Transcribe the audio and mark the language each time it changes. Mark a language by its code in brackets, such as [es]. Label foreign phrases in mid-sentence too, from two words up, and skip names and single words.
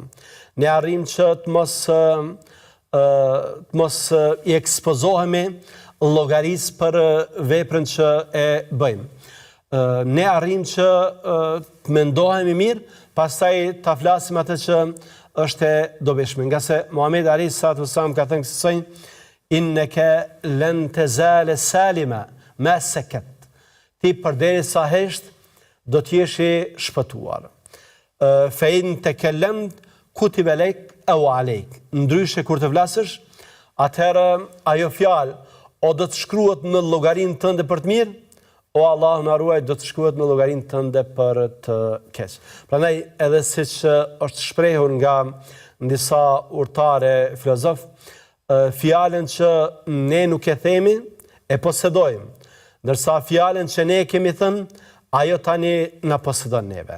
[sq] Ne arrim që të mos i ekspozohemi llogarisë për veprën që e bëjmë. Ne arrim që të mendohemi mirë, pastaj ta flasim atë që është e dobishme. Nga se Muhamedi [ar] عليه الصلاة والسلام [sq] ka thënë kësaj, [ar] إنك لن تزال سالما ما سكت. [sq] Ti përderisa hesht do të jesh i shpëtuar. [ar] فإن تكلمت كتب لك أو عليك. [sq] Ndryshe kur të flasësh, atëherë ajo fjalë o do të shkruhet në llogarinë tënde për të mirë, o Allahu na ruaj, do të shkruhet në llogarinë tënde për të keq. Prandaj edhe siç është shprehur nga disa urtare filozof, fjalën që ne nuk e themi e posedojmë, ndërsa fjalën që ne kemi thënë, ajo tani na posedon neve.